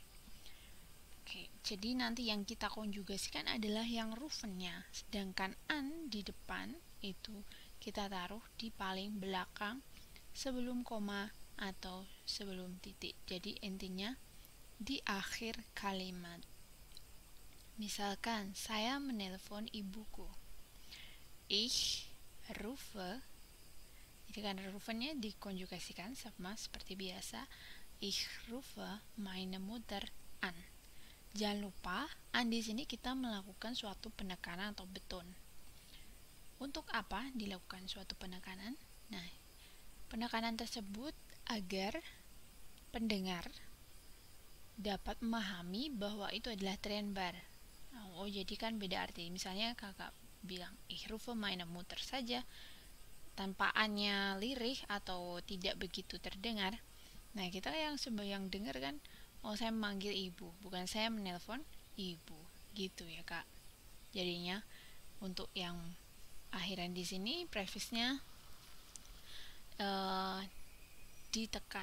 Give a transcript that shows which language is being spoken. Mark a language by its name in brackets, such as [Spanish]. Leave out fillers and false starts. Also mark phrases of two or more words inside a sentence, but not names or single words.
[Indonesian] Oke, jadi nanti yang kita konjugasikan adalah yang rufennya, sedangkan an di depan itu kita taruh di paling belakang sebelum koma atau sebelum titik. Jadi intinya di akhir kalimat. Misalkan saya menelpon ibuku. [German] Ich rufe. [Indonesian] Jadi kan rufennya dikonjugasikan sama seperti biasa. [German] Ich rufe meine Mutter an. [Indonesian] Jangan lupa, an di sini kita melakukan suatu penekanan atau beton. Untuk apa dilakukan suatu penekanan? Nah, penekanan tersebut agar pendengar dapat memahami bahwa itu adalah trennbar. Oh, jadi kan beda arti. Misalnya kakak bilang [German] ich rufe meine Mutter [Indonesian] saja tanpa annya lirih atau tidak begitu terdengar. Nah, kita yang sembayang dengar kan, oh saya memanggil ibu, bukan saya menelpon ibu. Gitu ya, Kak. Jadinya untuk yang akhiran di sini prefiksnya ditekan.